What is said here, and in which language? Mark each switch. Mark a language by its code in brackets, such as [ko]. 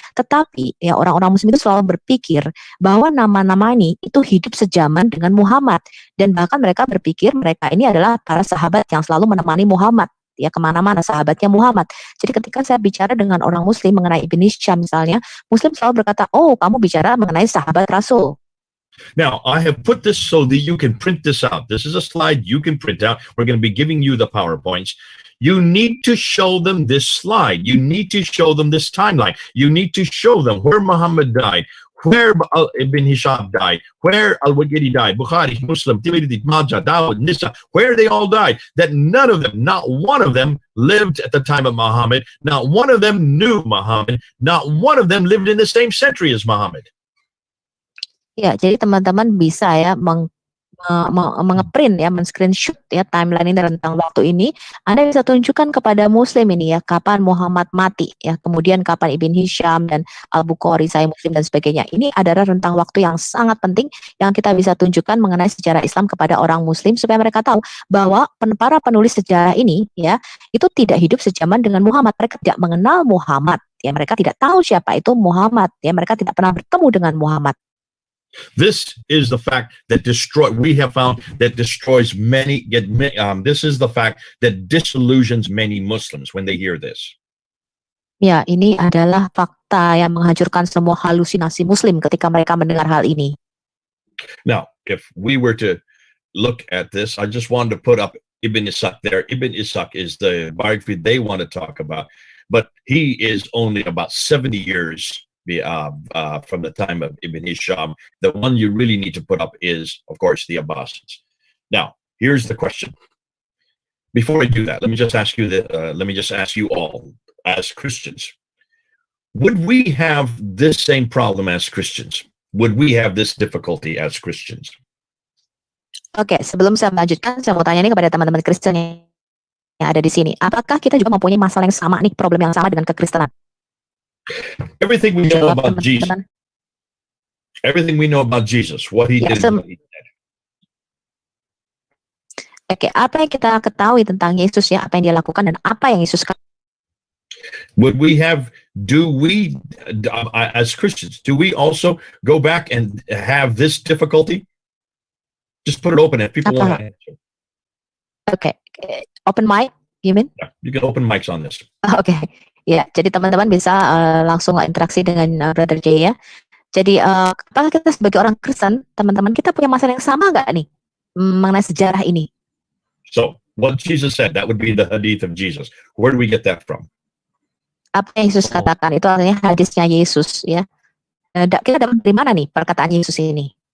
[id] Tetapi ya orang-orang Muslim itu selalu berpikir bahwa nama-nama ini itu hidup sejaman dengan Muhammad dan bahkan mereka berpikir mereka ini adalah para sahabat yang selalu menemani Muhammad. Ya kemana-mana sahabatnya Muhammad. Jadi ketika saya bicara dengan orang Muslim mengenai Ibn Hisham misalnya, Muslim selalu berkata, oh kamu bicara mengenai sahabat Rasul. [en] Now, I have put this so that you can print this out. This is a slide you can print out. We're going to be giving you the PowerPoints. You need to show them this slide. You need to show them this timeline. You need to show them where Muhammad died, where Ibn Hisham died, where Al-Waqidi died, Bukhari, Muslim, Tirmidhi, Majah, Dawud, Nisa, where they all died, that none of them, not one of them lived at the time of Muhammad, not one of them knew Muhammad, not one of them lived in the same century as Muhammad. [id] Ya, jadi teman-teman bisa ya mengeprint ya, men-screenshot ya timeline ini rentang waktu ini. Anda bisa tunjukkan kepada Muslim ini ya kapan Muhammad mati ya, kemudian kapan Ibn Hisham dan Al-Bukhari, Sahih Muslim dan sebagainya. Ini adalah rentang waktu yang sangat penting yang kita bisa tunjukkan mengenai sejarah Islam kepada orang Muslim supaya mereka tahu bahwa para penulis sejarah ini ya itu tidak hidup sejaman dengan Muhammad. Mereka tidak mengenal Muhammad ya, mereka tidak tahu siapa itu Muhammad ya, mereka tidak pernah bertemu dengan Muhammad. [en] This is the fact that we have found that destroys many. This is the fact that disillusions many Muslims when they hear this. [id] Ya, ini adalah fakta yang menghancurkan semua halusinasi Muslim ketika mereka mendengar hal ini. [en] Now, if we were to look at this, I just wanted to put up Ibn Ishaq there. Ibn Ishaq is the biography they want to talk about. but he is only about 70 years from the time of Ibn Hisham. The one you really need to put up is, of course, the Abbasids. Now, here's the question. Before I do that, let me just ask you all, as Christians, would we have this same problem as Christians? Would we have this difficulty as Christians? [id] Oke, sebelum saya melanjutkan, saya mau tanya nih kepada teman-teman Kristen yang ada di sini. Apakah kita juga mempunyai masalah yang sama nih, problem yang sama dengan kekristenan? [en] Everything we know [id] Jawab [en] about Jesus, [id] teman-teman. [en] everything we know about Jesus, what he [id] Ya, [en] did, and what he said. [id] Oke, apa yang kita ketahui tentang Yesus ya, apa yang dia lakukan dan apa yang Yesus [en] Do we, as Christians, do we also go back and have this difficulty? Just put it open if people want to answer. Oke, open mic, you mean? Yeah, you can open mics on this. [id] Oke, ya. Jadi teman-teman bisa langsung interaksi dengan Brother J ya. Jadi apakah kita sebagai orang Kristen, teman-teman kita punya masalah yang sama nggak nih mengenai sejarah ini? [en] So, what Jesus said, that would be the hadith of Jesus. Where do we get that from? [id] Apa yang Yesus katakan itu artinya hadisnya Yesus ya. Kita dapat dari mana nih perkataan Yesus ini?